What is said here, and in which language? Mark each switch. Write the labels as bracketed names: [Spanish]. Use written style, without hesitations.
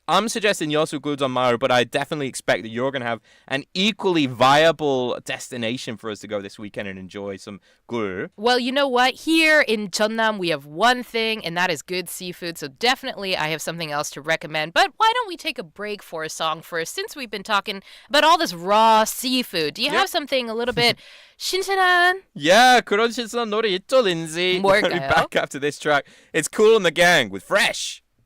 [English] I'm suggesting Yeosu Guljeon maul, but I definitely expect that you're going to have an equally viable destination for us to go this weekend and enjoy some gur. Well, you know what? Here in Jeonnam, we have one thing, and that is good seafood. So definitely I have something else to recommend. But why don't we take a break for a song first, since we've been talking about all this raw seafood. Do you have something a little bit 신선한? [Korean] Yeah, 그런 신선한 노래 있죠, Lindsay. [English] We'll be [Korean] 뭘까요? [English] back after this track. It's Cool and the Gang with Fresh.